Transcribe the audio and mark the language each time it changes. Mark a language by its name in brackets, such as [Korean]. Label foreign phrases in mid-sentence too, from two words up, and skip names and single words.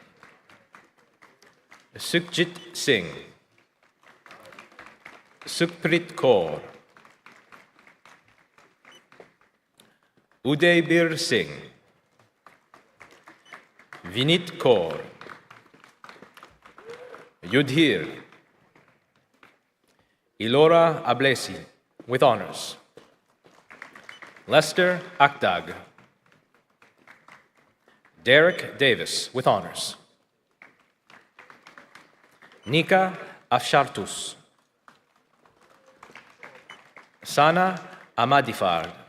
[English] Sukhjit Singh. Sukhprit Kaur. Udaybir Singh. Vinit Kaur. Yudhir. Ilora Ablesi with honors. Lester Akdag. Derek Davis with honors. Nika Afshartus. Sana Amadifard.